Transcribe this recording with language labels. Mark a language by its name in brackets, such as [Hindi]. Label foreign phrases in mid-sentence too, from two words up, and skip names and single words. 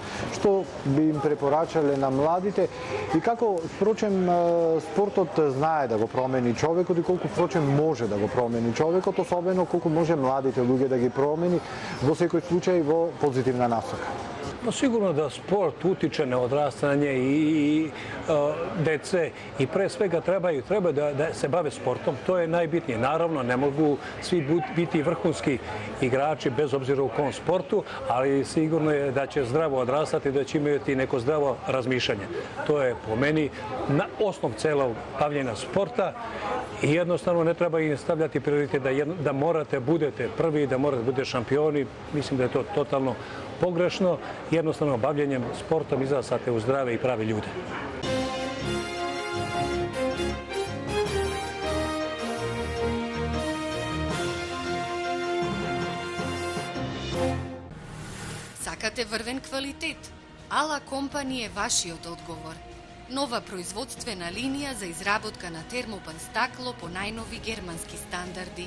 [Macedonian] Што би им препорачале на младите и како впрочем спортот знае да го промени човекот и колку впрочем може да го промени човекот, особено колку може младите луѓе да ги промени во секој случај во позитивна насока. [Serbian] No sigurno da sport utiče na odrastanje i dece i pre svega treba da se bave sportom. To je najbitnije. Naravno, ne mogu svi biti vrhunski igrači bez obzira u kom sportu, ali sigurno je da će zdravo odrastati, da će imati neko zdravo razmišljanje. To je po meni osnov celog bavljenja sporta i jednostavno ne treba im stavljati prioritet da morate budete prvi, da morate budete šampioni. Mislim da je to totalno pogrešno. Jednostavno bavljenjem sportom izrastate u zdrave i pravi ljude. [Macedonian] Сакате врвен квалитет? Ала Компани е вашиот одговор. Нова производствена линија за изработка на термопан стакло по најнови германски стандарди.